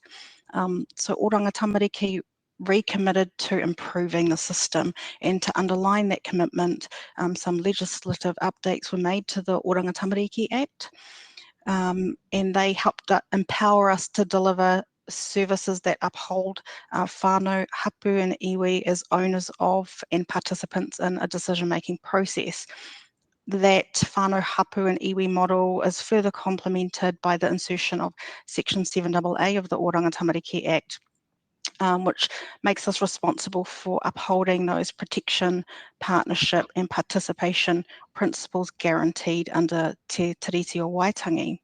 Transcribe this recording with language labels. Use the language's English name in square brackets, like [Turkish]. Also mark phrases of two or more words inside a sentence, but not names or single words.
[English] So Oranga Tamariki recommitted to improving the system, and to underline that commitment, some legislative updates were made to the Oranga Tamariki Act, and they helped empower us to deliver services that uphold [Māori] whānau, hapu [English] and iwi as owners of and participants in a decision-making process. That [Māori] whānau, hapu [English] and iwi model is further complemented by the insertion of Section 7AA of the Oranga Tamariki Act, which makes us responsible for upholding those protection, partnership and participation principles guaranteed under Te Tiriti o Waitangi.